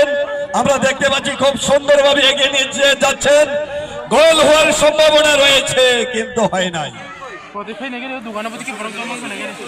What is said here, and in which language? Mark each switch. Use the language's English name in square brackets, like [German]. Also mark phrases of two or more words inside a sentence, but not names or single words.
[Bangla] আমরা দেখতে পাচ্ছি খুব সুন্দরভাবে এগিয়ে নিয়ে যাচ্ছেন, গোল হওয়ার সম্ভাবনা রয়েছে কিন্তু হয় নাই। [Kok Borok] Poti phai nage dukana poti ki borong tomang nage.